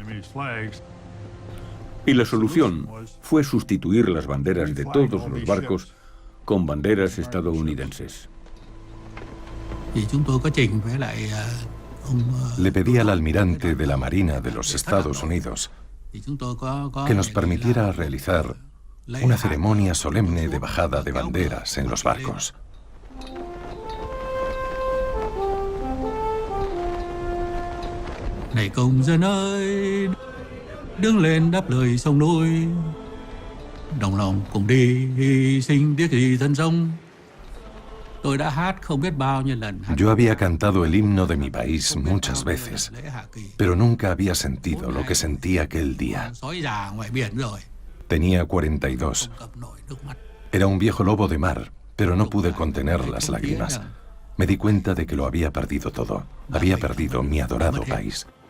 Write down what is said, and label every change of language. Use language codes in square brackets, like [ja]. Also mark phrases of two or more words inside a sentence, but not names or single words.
[es] Y la solución fue sustituir las banderas de todos los barcos con banderas estadounidenses. Le pedí al almirante de la Marina de los Estados Unidos que nos permitiera realizar una ceremonia solemne de bajada de banderas en los barcos. [vi] Này công dân ơi, đứng lên đáp lời sông núi, đồng lòng cùng đi hy sinh tiếc gì thân sông. Tôi đã hát không biết bao nhiêu lần. [es] Yo había cantado el himno de mi país muchas veces, pero nunca había sentido lo que sentí aquel día. Tenía 42. Era un viejo lobo de mar, pero no pude contener las lágrimas. Me di cuenta de que lo había perdido todo. Había perdido mi adorado país.